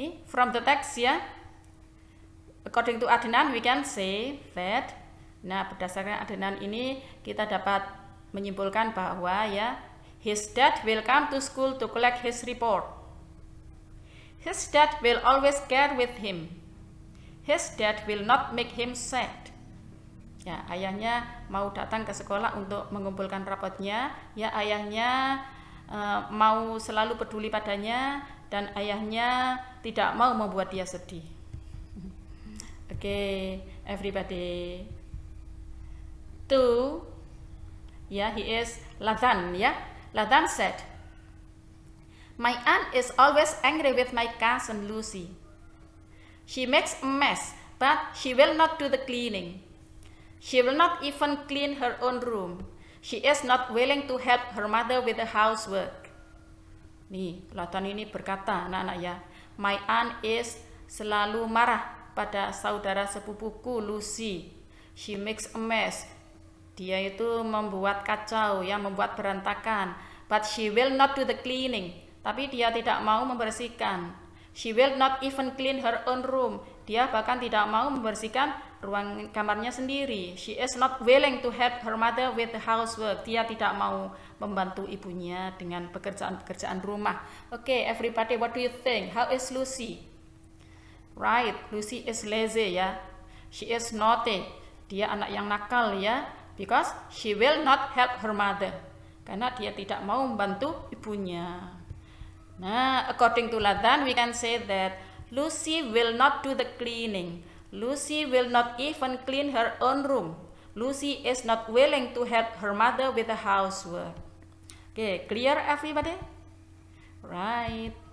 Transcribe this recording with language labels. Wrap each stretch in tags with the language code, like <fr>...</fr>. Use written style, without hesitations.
<en>From the text ya, according to Adnan we can say that,</en> <id>nah berdasarkan Adnan ini kita dapat menyimpulkan bahwa ya,</id> <en>his dad will come to school to collect his report. His dad will always care with him. His dad will not make him sad.</en> <id>Ya, ayahnya mau datang ke sekolah untuk mengumpulkan rapotnya. Ya, ayahnya mau selalu peduli padanya. Dan ayahnya tidak mau membuat dia sedih.</id> <en>Okay, everybody. Two, ya, he is Ladan, ya. Ladan said, my aunt is always angry with my cousin Lucy. She makes a mess, but she will not do the cleaning. She will not even clean her own room. She is not willing to help her mother with the housework.</en> <id>Nih, Ladan ini berkata, anak-anak ya,</id> <en>my aunt is</en> <id>selalu marah pada saudara sepupuku Lucy.</id> <en>She makes a mess.</en> <id>Dia itu membuat kacau, ya, membuat berantakan.</id> <en>But she will not do the cleaning.</en> <id>Tapi dia tidak mau membersihkan.</id> <en>She will not even clean her own room.</en> <id>Dia bahkan tidak mau membersihkan ruang kamarnya sendiri.</id> <en>She is not willing to help her mother with the housework.</en> <id>Dia tidak mau membantu ibunya dengan pekerjaan-pekerjaan rumah.</id> <en>Okay, everybody, what do you think? How is Lucy? Right, Lucy is lazy, ya. She is naughty.</en> <id>Dia anak yang nakal, ya.</id> <en>Because she will not help her mother.</en> <id>Karena dia tidak mau membantu ibunya.</id> <en>Nah, according to Lathan, we can say that Lucy will not do the cleaning. Lucy will not even clean her own room. Lucy is not willing to help her mother with the housework. Okay, clear everybody? Right.</en>